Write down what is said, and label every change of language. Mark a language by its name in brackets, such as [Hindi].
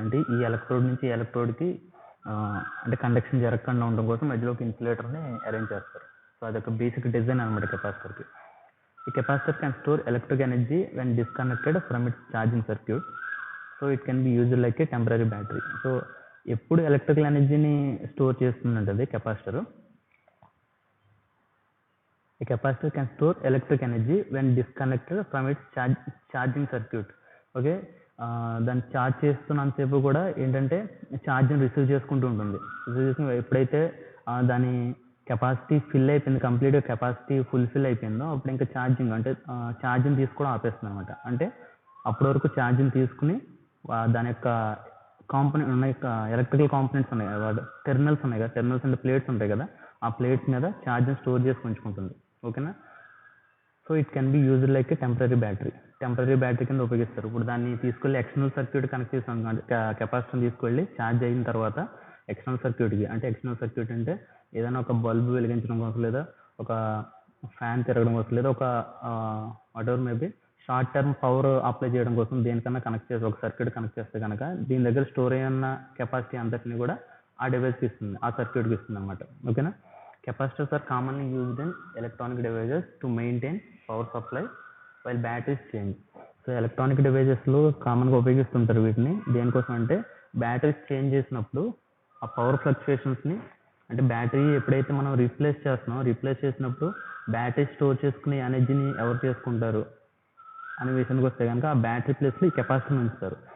[Telugu] అంటే ఈ ఎలక్ట్రోడ్ నుంచి ఈ ఎలక్ట్రోడ్కి అంటే కండక్షన్ జరగకుండా ఉండడం కోసం మధ్యలో ఒక ఇన్సులేటర్ని అరేంజ్ చేస్తారు. సో అదొక బేసిక్ డిజైన్ అనమాట కెపాసిటర్కి. ఈ [English] Capacitor can store electric energy when disconnected from its charging circuit. So it can be used like a temporary battery. So [Telugu] ఎప్పుడు ఎలక్ట్రికల్ ఎనర్జీని స్టోర్ చేస్తుందంటే capacitor. [English] A capacitor can store electric energy when disconnected from its charging circuit. [Telugu] Okay, దాన్ని charge చేస్తున్నంతసేపు కూడా ఏంటంటే ఛార్జ్ని receive చేసుకుంటూ ఉంటుంది. Receive చేసుకుని ఎప్పుడైతే దాని కెపాసిటీ ఫిల్ అయిపోయింది, కంప్లీట్గా కెపాసిటీ ఫుల్ఫిల్ అయిపోయిందో అప్పుడు ఇంకా ఛార్జింగ్ అంటే ఛార్జింగ్ తీసుకోవడం ఆపేస్తుంది అనమాట. అంటే అప్పటి వరకు ఛార్జింగ్ తీసుకుని దాని యొక్క కాంపోనెంట్ ఉన్నాయి, ఎలక్ట్రికల్ కాంపోనెంట్స్ ఉన్నాయి కదా, టెర్మినల్స్ ఉన్నాయి కదా, టెర్మినల్స్ అంటే ప్లేట్స్ ఉంటాయి కదా, ఆ ప్లేట్స్ మీద ఛార్జ్ని స్టోర్ చేసి ఉంచుకుంటుంది. ఓకేనా. [English] So it can be used like a temporary battery. [Telugu] Temporary battery కింద ఉపయోగిస్తారు. ఇప్పుడు దాన్ని తీసుకెళ్ళి ఎక్స్టర్నల్ సర్క్యూట్ కనెక్ట్ చేస్తాం. కెపాసిటర్ని తీసుకెళ్ళి ఛార్జ్ అయిన తర్వాత ఎక్స్టర్నల్ సర్క్యూట్కి, అంటే ఎక్స్టర్నల్ సర్క్యూట్ అంటే ఏదైనా ఒక బల్బ్ వెలిగించడం కోసం లేదా ఒక ఫ్యాన్ తిరగడం కోసం లేదా ఒక [English] whatever maybe short term power apply [Telugu] చేయడం కోసం దేనికన్నా కనెక్ట్ చేసి ఒక సర్క్యూట్ కనెక్ట్ చేస్తే కనుక దీని దగ్గర స్టోర్ అయిన కెపాసిటీ అంతటిని కూడా ఆ డివైస్కి ఇస్తుంది, ఆ సర్క్యూట్కి ఇస్తుంది అనమాట. ఓకేనా. [English] Capacitors are commonly used in electronic devices to maintain power supply while batteries change. [Telugu] So electronic డివైజెస్లో కామన్గా ఉపయోగిస్తుంటారు వీటిని. దేనికోసం అంటే బ్యాటరీస్ చేంజ్ చేసినప్పుడు ఆ పవర్ ఫ్లక్చుయేషన్స్ని, అంటే బ్యాటరీ ఎప్పుడైతే మనం రీప్లేస్ చేసినప్పుడు బ్యాటరీ స్టోర్ చేసుకునే ఎనర్జీని ఎవరు చేసుకుంటారు అనే విషయానికి వస్తే కనుక ఆ బ్యాటరీ ప్లేస్లో ఈ కెపాసిటర్ ఉంచుతారు.